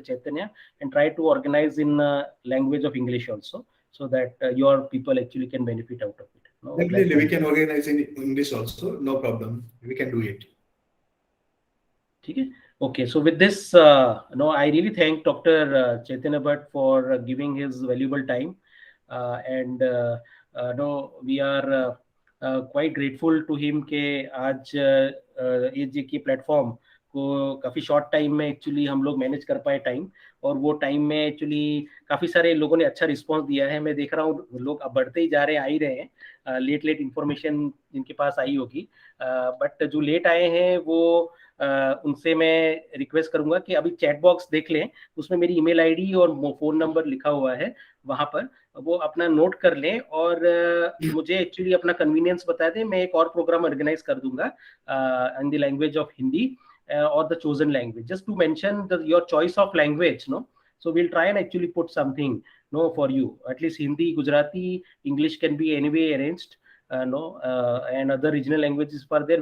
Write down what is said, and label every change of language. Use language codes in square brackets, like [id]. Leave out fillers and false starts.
[en] Chaitanya, and try to organize in language of English also, so that your people actually can benefit out of it. Definitely, we can organize in English also. No problem. We can do it. Okay. So with this, I really thank Dr. Chaitanya Bhatt for giving his valuable time, and we are quite grateful to him [hi] के आज ये की platform को काफी short time में actually हम लोग manage कर पाए टाइम, और वो टाइम में एक्चुअली काफी सारे लोगों ने अच्छा रिस्पांस दिया है. मैं देख रहा हूँ लोग अब बढ़ते ही जा रहे हैं, आ ही रहे हैं. लेट इंफॉर्मेशन जिनके पास आई होगी, बट जो लेट आए हैं वो उनसे मैं रिक्वेस्ट करूंगा कि अभी चैट बॉक्स देख लें, उसमें मेरी ईमेल आईडी और फोन नंबर लिखा हुआ है, वहां पर वो अपना नोट कर लें, और मुझे एक्चुअली अपना कन्वीनियंस बता दें. मैं एक और प्रोग्राम ऑर्गेनाइज कर दूंगा [en] In the language of Hindi or the chosen language, just to mention your choice of language, so we'll try and actually put something for you. At least Hindi, Gujarati, English can be anyway arranged, and other regional languages for there.